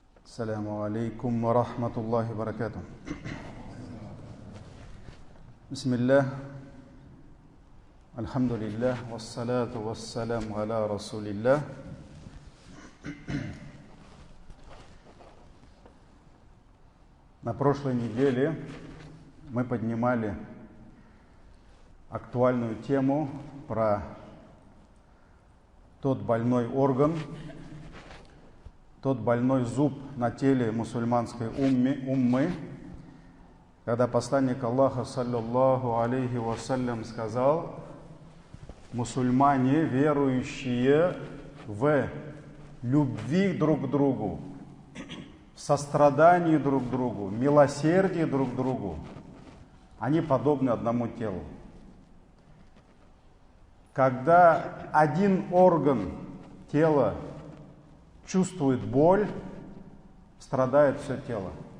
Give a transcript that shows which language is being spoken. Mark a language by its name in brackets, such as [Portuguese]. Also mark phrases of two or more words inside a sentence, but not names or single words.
[Arabic] السلام عليكم ورحمة الله وبركاته. بسم الله، الحمد لله، والصلاة والسلام على رسول الله. [Russian] На прошлой неделе мы поднимали актуальную тему про тот больной орган, тот больной зуб на теле мусульманской уммы, когда посланник Аллаха, [Arabic] صلى الله عليه وسلم, [Russian] сказал: мусульмане, верующие в любви друг к другу, в сострадании друг к другу, в милосердии друг к другу, они подобны одному телу. Когда один орган тела чувствует боль, страдает все тело.